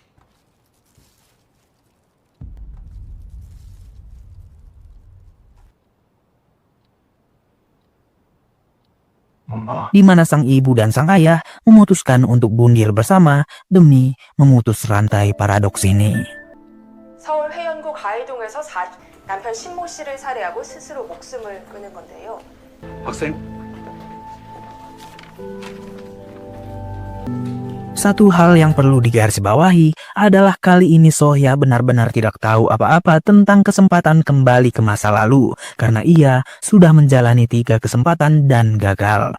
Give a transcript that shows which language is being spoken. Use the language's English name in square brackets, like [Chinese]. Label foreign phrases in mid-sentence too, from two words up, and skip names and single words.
[Indonesian] Di mana sang ibu dan sang ayah memutuskan untuk bundir bersama demi memutus rantai paradoks ini. [Korean] 서울 회원구 가해동에서 남편 신모 씨를 살해하고 스스로 목숨을 끊은 건데요. 학생, [Indonesian] Satu hal yang perlu digarisbawahi adalah kali ini Sohya benar-benar tidak tahu apa-apa tentang kesempatan kembali ke masa lalu, karena ia sudah menjalani 3 kesempatan dan gagal.